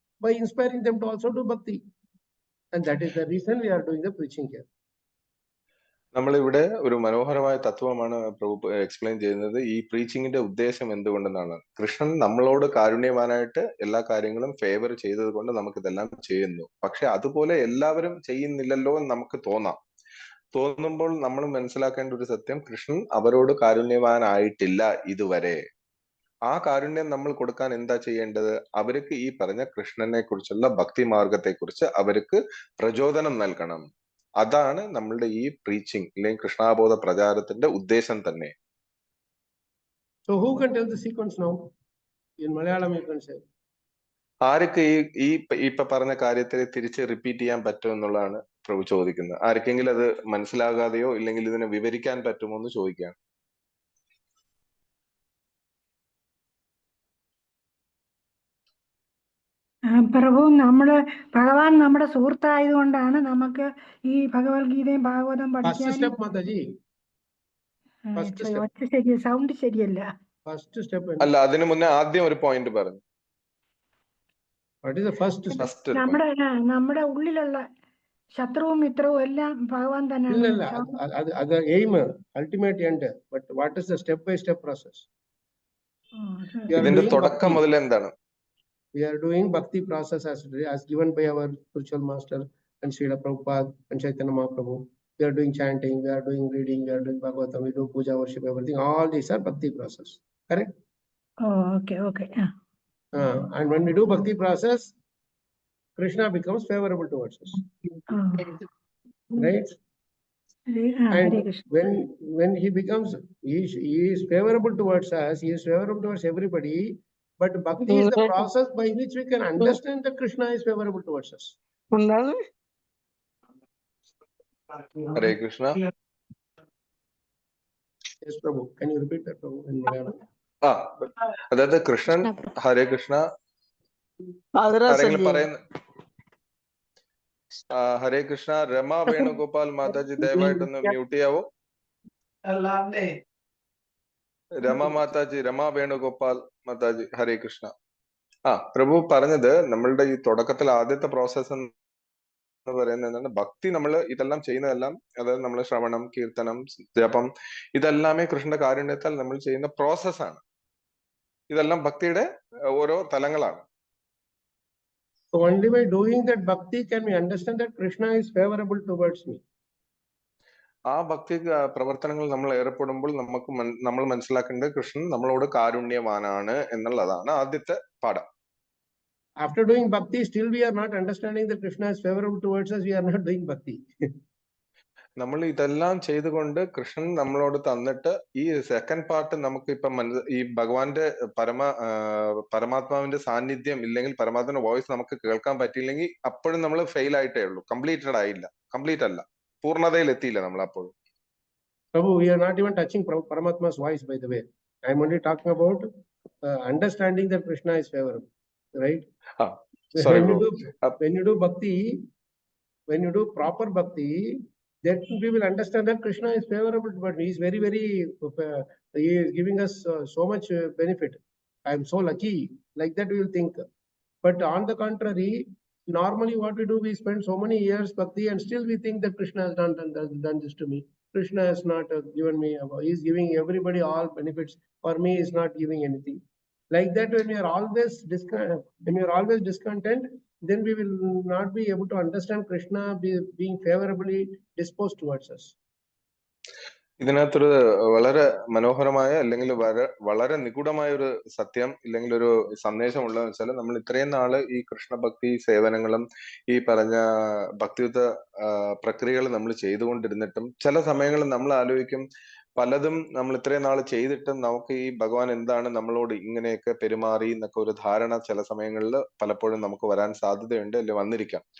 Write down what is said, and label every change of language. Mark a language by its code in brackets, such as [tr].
[en] By inspiring them to also do bhakti. And that is the reason we are doing the preaching here. [ml] നമ്മളിവിടെ ഒരു മനോഹരമായ തത്വമാണ് പ്രഭു explain ചെയ്യുന്നത്. ഈ പ്രീച്ചിങ്ങിന്റെ ഉദ്ദേശം എന്തുകൊണ്ടെന്നാണ്. കൃഷ്ണൻ നമ്മളോട് കാരുണ്യവാനായിട്ട് എല്ലാ കാര്യങ്ങളും ഫേവർ ചെയ്തത് കൊണ്ട് നമുക്ക് ഇതെല്ലാം ചെയ്യുന്നു. പക്ഷെ അതുപോലെ എല്ലാവരും ചെയ്യുന്നില്ലല്ലോ എന്ന് നമുക്ക് തോന്നുമ്പോൾ നമ്മൾ മനസ്സിലാക്കേണ്ട ഒരു സത്യം, കൃഷ്ണൻ അവരോട് കാരുണ്യവാനായിട്ടില്ല ഇതുവരെ. ആ കാരുണ്യം നമ്മൾ കൊടുക്കാൻ എന്താ ചെയ്യേണ്ടത്? അവർക്ക് ഈ പറഞ്ഞ കൃഷ്ണനെ കുറിച്ചുള്ള ഭക്തി മാർഗത്തെ കുറിച്ച് അവർക്ക് പ്രചോദനം നൽകണം. അതാണ് നമ്മളുടെ ഈ പ്രീച്ചിങ് അല്ലെങ്കിൽ കൃഷ്ണാബോധ പ്രചാരത്തിന്റെ ഉദ്ദേശം തന്നെ. [en] So who can tell the sequence now? In Malayalam you can say. [ml] ആർക്ക് ഈ ഇപ്പൊ പറഞ്ഞ കാര്യത്തെ തിരിച്ച് റിപ്പീറ്റ് ചെയ്യാൻ പറ്റും എന്നുള്ളതാണ് പ്രഭു ചോദിക്കുന്നത്. ആർക്കെങ്കിലും അത് മനസ്സിലാകാതെയോ ഇല്ലെങ്കിൽ ഇതിനെ വിവരിക്കാൻ പറ്റുമോ എന്ന് ചോദിക്കുകയാണ്. പ്രഭു, ഭഗവാൻ നമ്മുടെ സുഹൃത്തായതുകൊണ്ടാണ് നമുക്ക് ഈ ഭഗവത്ഗീതയും ഭാഗവതം [en] First [ml] പഠിക്കാനും. [en] step, Mataji. First step. [ml] ഒച്ച സൗണ്ട് ശരിയല്ല. [en] First step. [ml] അല്ല, അതിനു മുന്നേ ആദ്യം ഒരു പോയിന്റ് പറഞ്ഞു. [en] What is the first step? [ml] നമ്മുടെ ഉള്ളിലുള്ള ശത്രുവും മിത്രവും എല്ലാം ഭഗവാൻ തന്നെയാണ്. [en] The aim, ultimate end. But what is the step-by-step process? [ml] ഇതിന്റെ തുടക്കം മുതൽ എന്താണ്? [en] We are doing bhakti process as given by our spiritual master and Srila Prabhupada and Chaitanya Mahaprabhu. We are doing chanting, we are doing reading, we are doing Bhagavatam, we do puja, worship, everything. All these are bhakti process. Correct? Okay. And when we do bhakti process, Krishna becomes favorable towards us. Right? And when he becomes, he is favorable towards us, he is favorable towards everybody. But bhakti is the process by which we can understand that Krishna is favorable towards us. Hare Krishna. Yes, Prabhu. Can you repeat that, Prabhu, in Malayalam? [ml] അതായത് കൃഷ്ണൻ, ഹരേ കൃഷ്ണ, ആരെങ്കിലും പറയുന്ന ഹരേ Krishna. Rama Venugopal Mataji ദയവായിട്ടൊന്ന് mute ചെയ്യാവോ? Rama Venugopal Mataji, ഹരേ കൃഷ്ണ. പ്രഭു പറഞ്ഞത് നമ്മളുടെ ഈ തുടക്കത്തിൽ ആദ്യത്തെ process എന്ന് പറയുന്നത് എന്താണ്? ഭക്തി, നമ്മൾ ഇതെല്ലാം ചെയ്യുന്നതെല്ലാം, അതായത് നമ്മൾ ശ്രവണം, കീർത്തനം, ജപം, ഇതെല്ലാമേ കൃഷ്ണന്റെ കാരുണ്യത്താൽ നമ്മൾ ചെയ്യുന്ന പ്രോസസ്സാണ്. ഇതെല്ലാം ഭക്തിയുടെ ഓരോ തലങ്ങളാണ്. [en] So only by doing that bhakti can we understand that Krishna is favorable towards me. [ml] ആ ഭക്തി പ്രവർത്തനങ്ങൾ നമ്മൾ ഏർപ്പെടുമ്പോൾ നമ്മൾ മനസ്സിലാക്കേണ്ടത് കൃഷ്ണൻ നമ്മളോട് കാരുണ്യവാനാണ് എന്നുള്ളതാണ് ആദ്യത്തെ പാഠം. [en] After doing bhakti, still we are not understanding that Krishna is favorable towards us, we are not doing bhakti. [ml] നമ്മൾ ഇതെല്ലാം ചെയ്തുകൊണ്ട് കൃഷ്ണൻ നമ്മളോട് തന്നിട്ട് ഈ [en] second part [ml] നമുക്ക് ഇപ്പം ഈ ഭഗവാന്റെ പരമാത്മാവിന്റെ സാന്നിധ്യം ഇല്ലെങ്കിൽ പരമാത്മാവിന്റെ വോയിസ് നമുക്ക് കേൾക്കാൻ പറ്റിയില്ലെങ്കിൽ അപ്പോഴും നമ്മൾ ഫെയിൽ ആയിട്ടേ ഉള്ളൂ. കംപ്ലീറ്റ് അല്ല, പൂർണ്ണതയിൽ എത്തിയില്ല നമ്മൾ അപ്പോഴും. [en] Prabhu, we are not even touching Paramatma's voice, by the way. I am only talking about understanding that Krishna is favorable, right? Sorry, when you do bhakti, when you do proper bhakti, then we will understand that Krishna is favorable, but he is very, he is giving us so much benefit. I am so lucky. Like that we will think. But on the contrary, normally what we do, we spend so many years bhakti and still we think that Krishna has done this to me. Krishna has not given me, he is giving everybody all benefits. For me, he is not giving anything. Like that, when we are always discontent, then we will not be able to understand Krishna being favorably disposed towards us. [ml] ഇതിനകത്തൊരു വളരെ മനോഹരമായ അല്ലെങ്കിൽ വളരെ നിഗൂഢമായ ഒരു സത്യം ഇല്ലെങ്കിൽ ഒരു സന്ദേശം ഉള്ളതെന്ന് വെച്ചാൽ, നമ്മൾ ഇത്രയും നാള് ഈ കൃഷ്ണഭക്തി സേവനങ്ങളും ഈ പറഞ്ഞ ഭക്തിയുത പ്രക്രിയകൾ നമ്മൾ ചെയ്തുകൊണ്ടിരുന്നിട്ടും ചില സമയങ്ങളിൽ നമ്മൾ ആലോചിക്കും, പലതും നമ്മൾ ഇത്രയും നാൾ ചെയ്തിട്ടും നമുക്ക് ഈ ഭഗവാൻ എന്താണ് നമ്മളോട് ഇങ്ങനെയൊക്കെ പെരുമാറി എന്നൊക്കെ ഒരു ധാരണ ചില സമയങ്ങളിൽ പലപ്പോഴും നമുക്ക് വരാൻ സാധ്യതയുണ്ട്, അല്ലെങ്കിൽ വന്നിരിക്കാം.